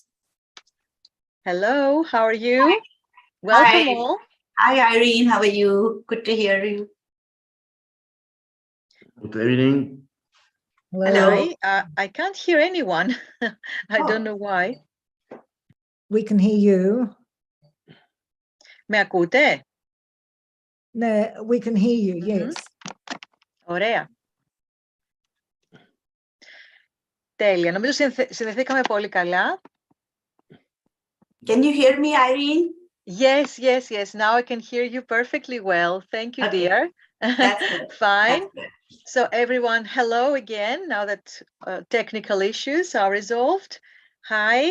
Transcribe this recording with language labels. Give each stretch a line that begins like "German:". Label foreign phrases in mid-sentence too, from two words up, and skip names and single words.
English: Hello, how are you? Hi. Welcome Hi. all. Hi, Irene. How are you? Good to hear you. Good evening. Hello. Hi. I can't hear anyone. I don't know why. We can hear you.
Greek: Με ακούτε?
English: No, we can hear you, yes.
Greek: Ωραία. Τέλεια. Νομίζω συνδεθήκαμε πολύ καλά.
English: Can you hear me, Irene? Yes, yes, yes. Now I can hear you perfectly well. Thank you, Okay. dear. That's good. Fine. That's good. So everyone, hello again, now that technical issues are resolved. Hi.